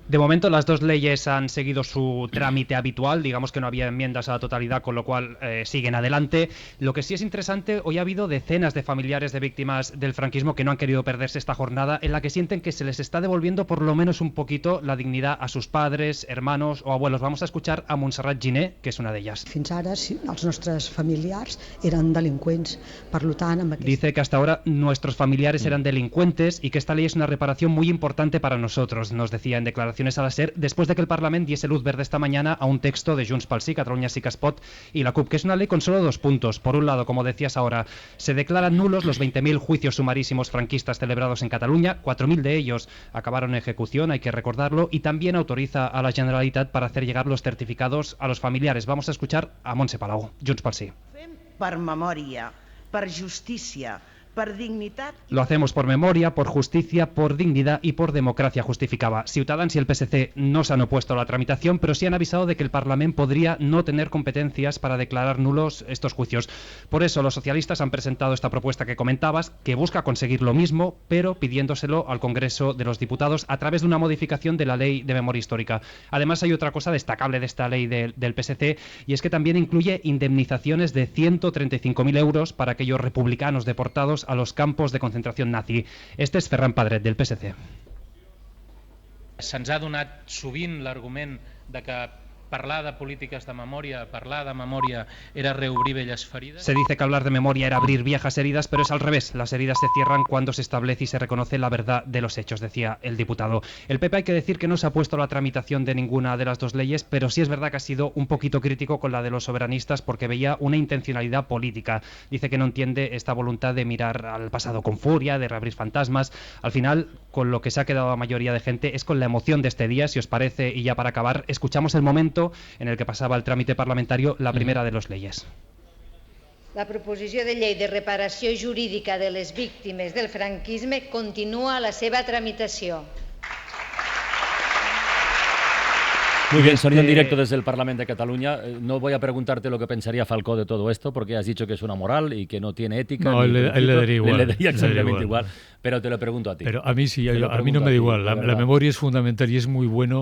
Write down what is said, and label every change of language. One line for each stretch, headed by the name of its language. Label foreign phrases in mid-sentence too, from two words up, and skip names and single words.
Spanish: De momento las dos leyes han seguido su trámite habitual, digamos que no había enmiendas a la totalidad, con lo cual siguen adelante. Lo que sí es interesante, hoy ha habido decenas de familiares de víctimas del franquismo que no han querido perderse esta jornada, en la que sienten que se les está devolviendo por lo menos un poquito la dignidad a sus padres, hermanos o abuelos. Vamos a escuchar a Montserrat Giner, que es una de ellas.
Catalan: Fins ara, els nostres familiars eren delinqüents, per tant, amb
Spanish: Dice que hasta ahora nuestros familiares eran delincuentes y que esta ley es una reparación muy importante para nosotros, nos decía en declaraciones a la SER, después de que el Parlamento diese luz verde esta mañana a un texto de Junts pel Sí, Catalunya Sí que es Pot y la CUP, que es una ley con solo 2 puntos. Por un lado, como decías ahora, se declaran nulos los 20.000 juicios sumarísimos franquistas celebrados en Cataluña, 4.000 de ellos acabaron en ejecución, hay que recordarlo, y también autoriza a la Generalitat para hacer llegar los certificados a los familiares. Vamos a escuchar a Montse Palau, Junts pel Sí.
Catalan: Per memòria, per justícia,
Spanish: Lo hacemos por memoria, por justicia, por dignidad y por democracia, justificaba. Ciutadans y el PSC no se han opuesto a la tramitación, pero sí han avisado de que el Parlament podría no tener competencias para declarar nulos estos juicios. Por eso los socialistas han presentado esta propuesta que comentabas, que busca conseguir lo mismo, pero pidiéndoselo al Congreso de los Diputados a través de una modificación de la Ley de Memoria Histórica. Además, hay otra cosa destacable de esta ley del PSC, y es que también incluye indemnizaciones de 135.000 euros para aquellos republicanos deportados a los campos de concentración nazi. Este es Ferran Pedret, del PSC.
Catalan: Se'ns ha donat sovint l'argument de que parlar de polítiques de memòria, parlar de memòria era reobrir velles ferides.
Spanish: Se dice que hablar de memoria era abrir viejas heridas, pero es al revés. Las heridas se cierran cuando se establece y se reconoce la verdad de los hechos, decía el diputado. El PP, hay que decir que no se ha puesto a la tramitación de ninguna de las dos leyes, pero sí es verdad que ha sido un poquito crítico con la de los soberanistas porque veía una intencionalidad política. Dice que no entiende esta voluntad de mirar al pasado con furia, de reabrir fantasmas. Al final, con lo que se ha quedado la mayoría de gente es con la emoción de este día. Si os parece, y ya para acabar, escuchamos el momento en el que pasaba el trámite parlamentario la primera de les leyes.
Catalan: La proposició de llei de reparació jurídica de les víctimes del franquisme continua la seva tramitació.
Spanish: Muy bien, sonido en directo desde el Parlamento de Cataluña. No voy a preguntarte lo que pensaría Falcó de todo esto, porque has dicho que es una moral y que no tiene ética. No, él le daría igual. Le daría exactamente igual. Pero te lo pregunto a ti. Pero a mí sí, a mí no me da igual. La memoria es fundamental y es muy bueno.